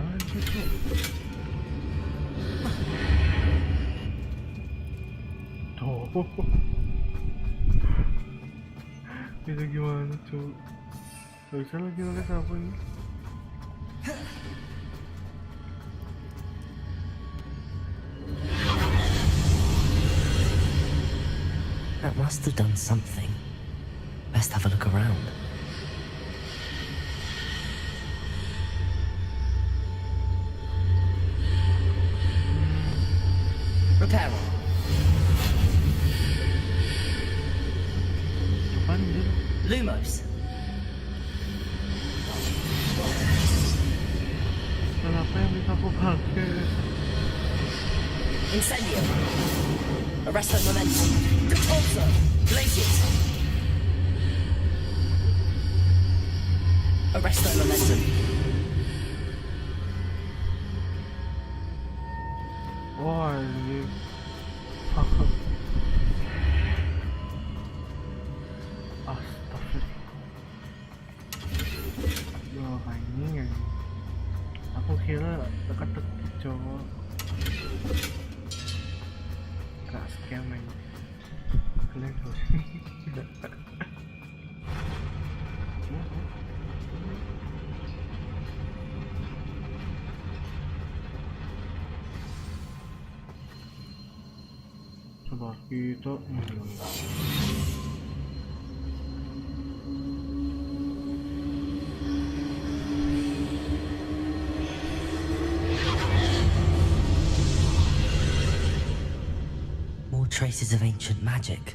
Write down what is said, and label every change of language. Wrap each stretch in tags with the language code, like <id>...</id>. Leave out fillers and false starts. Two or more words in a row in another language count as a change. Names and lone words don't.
<id>Tuh. Itu gimana tuh? Gak bisa lagi nulis apa ini?</id> <en>That must have done something. Best have a look around. Repair. Lumos. Kenapa yang bisa aku pakai? Incendio. Arresto momentum. Repulsor. Glaciers. Arresto momentum.</en> <id>Oh, ini. Astagfirullah. Ya, anjing. Aku kira teka-teki cowok. Gak scam aja. Kalian tuh. Coba kita</id> <en>More traces of ancient magic.</en>